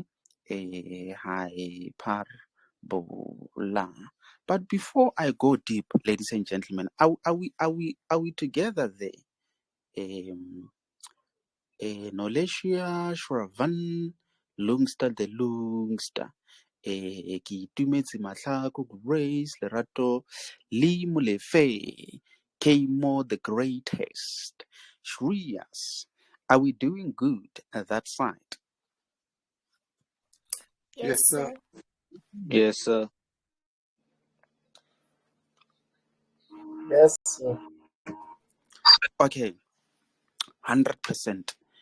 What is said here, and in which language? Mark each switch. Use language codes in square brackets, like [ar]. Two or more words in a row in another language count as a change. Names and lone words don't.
[en] A hyperbola. But before I go deep, ladies and gentlemen, are we together there? Nolesia Shravan Lungster the Lungster. [tn] Ke itumetse mahlako, Grace Lerato Le Molefe, Kmo the greatest, Shreyas. [en] Are we doing good at that side? Yes, sir. Yes, sir. Yes, sir. Okay, 100%.